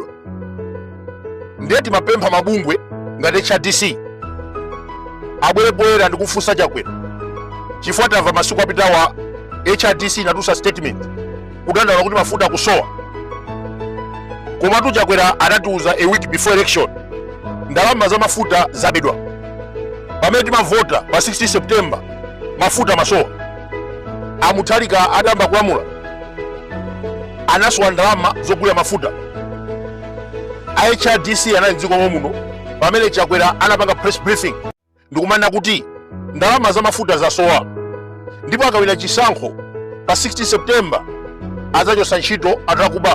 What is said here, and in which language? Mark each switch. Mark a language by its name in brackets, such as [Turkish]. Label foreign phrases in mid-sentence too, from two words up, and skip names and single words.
[Nyanja] Ndiye timapempha mabungwe ngati HRDC abwere poyera ndikufunsa Chakwera chifukwa tamva masiku apitawa HRDC inatusa statement kudandaula kuti mafuta akusowa. Komatu Chakwera anatiuza [English] a week before election [Nyanja] ndalama za mafuta zabedwa. Pamene timavota pa 16 September mafuta masowa. Amuthalika adamba kulamula anasowa ndalama zogulira mafuta. HRDC anali m'dziko muno pamene Chakwera anapanga [English] press briefing [Nyanja] ndikumanena kuti ndalama za mafuta zasowa, ndipo akawina chisankho pa 16 September adzachosa ntchito atalakuba.